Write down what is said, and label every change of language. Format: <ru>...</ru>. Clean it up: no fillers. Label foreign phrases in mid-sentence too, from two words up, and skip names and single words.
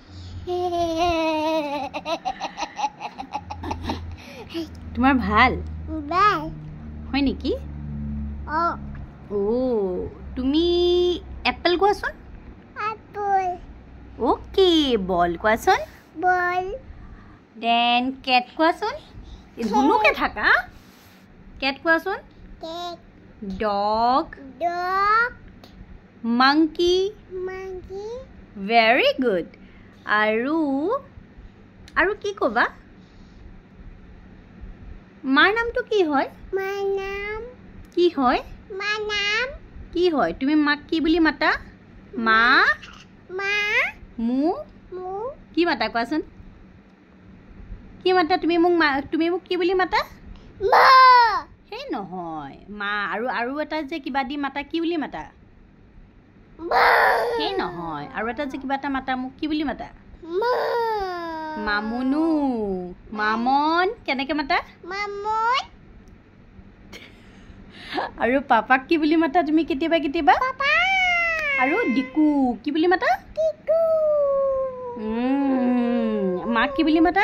<as>তোমাৰ ভাল? Bal. হয় নেকি? Oh. Oh, তুমি apple কʼচোন? Apple. Okay, ball koason? Ball. Then cat কʼচোন? ইটোনো কি থকা? Cat koason? Cat. Dog. Dog. Monkey. Monkey.</as> <en>Very good.</en> <as>আৰু কি কʼবা? মাৰ নামটো কি হয়? Manam. কি হয়? Manam. কি হয়? তুমি মাক কি বুলি মাতা? মা? Ma. Mu? Mu. কি মাতা কʼচোন? কি মাতা তুমি মোক কি বুলি মাতা? Ma. হেই নহয়. মা আৰু এটা যে কিবা দি মাতা কি বুলি মাতা? Ma. হেই নহয়. আৰু এটা যে কিবা তা মাতা মোক কি বুলি মাতা? Ma. মামুনু। মামন কেনেকৈ মাতা? Mamon. আৰু পাপা কি বুলি মাতা তুমি কেতিয়াবা? Papa. আৰু ডিকু কি বুলি মাতা? Tiku. মা কি বুলি মাতা?</as>